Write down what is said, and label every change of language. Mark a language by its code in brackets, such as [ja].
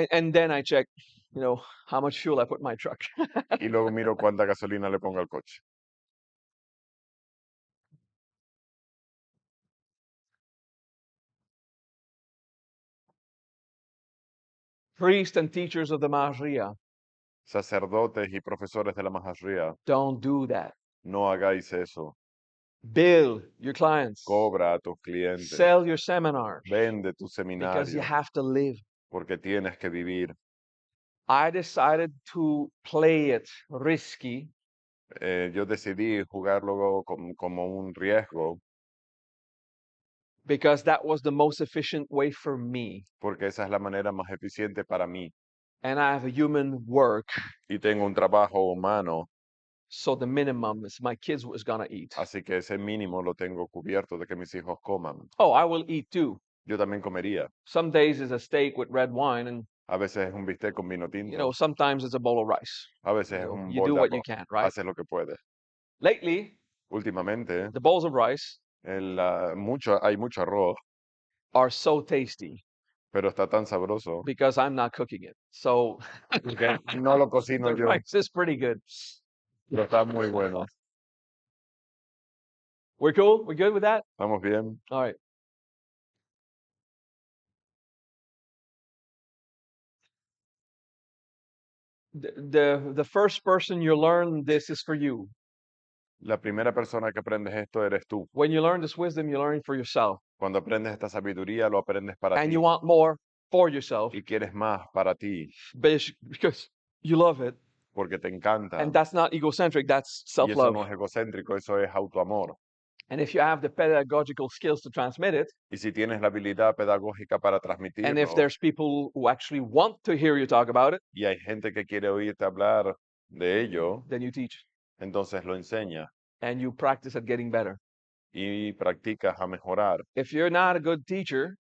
[en] And then I check, how much fuel I put in my truck. [es] Y luego miro cuánta gasolina le pongo al coche. [en] Priests and teachers of the Mahria, [es] Sacerdotes y profesores de la Maha Vajra, [en] don't do that. [es] no hagáis eso. [en] Bill your clients. [es] Cobra a tus clientes. [en] Sell your seminars [es] Vende tu [en] because you [es] seminario [en] have to live. [es] porque tienes que vivir. [en] I decided to play it risky [es] Yo decidí jugarlo como un riesgo [en] because that was the most efficient way for me. [es] porque esa es la manera más eficiente para mí. [en] And I have a human work, [es] Y tengo un trabajo humano, [en] so the minimum is my kids was gonna eat. [es] así que ese mínimo lo tengo cubierto de que mis hijos coman. [en] Oh, I will eat too. [es] Yo también comería. [en] Some days it's a steak with red wine, and [es] A veces es un bistec con vino tinto. [en] sometimes it's a bowl of rice. [es] A veces es un [en] You [es] bol [en] do [es] de [en] what you [es] arroz. [en] can, right? [es] Haces lo que puedes. [en] Lately, [es] Últimamente, [en] the bowls of rice [es] hay mucho arroz, [en] are so tasty [es] pero está tan sabroso [en] because I'm not cooking it. So [es] que no lo cocino [en] the [es] yo, [en] rice is pretty good. [es] pero está muy bueno. [en] We're cool? We're good with that? [es] ¿Estamos bien? [en] All right. The first person you learn this is for you. [es] La primera persona que aprendes esto eres tú. [en] When you learn this wisdom, you learn it for yourself. [es] Cuando aprendes esta sabiduría, lo aprendes para [en] And [es] ti. [en] you want more for yourself [es] Y quieres más para ti, [en] because you love it. [es] porque te encanta. [en] And that's not egocentric, that's [es] Y eso [en] self-love. [es] no es egocéntrico, eso es autoamor. [en] And if you have the pedagogical skills to transmit it, [es] Y si tienes la habilidad pedagógica para [en] and [es] transmitirlo, [en] if there's people who actually want to hear you talk about it, [es] y hay gente que quiere oírte hablar de ello, [en] then you teach [es] entonces lo enseñas [en] and you practice at getting better. [es] y practicas a mejorar. [en] If you're not a good teacher,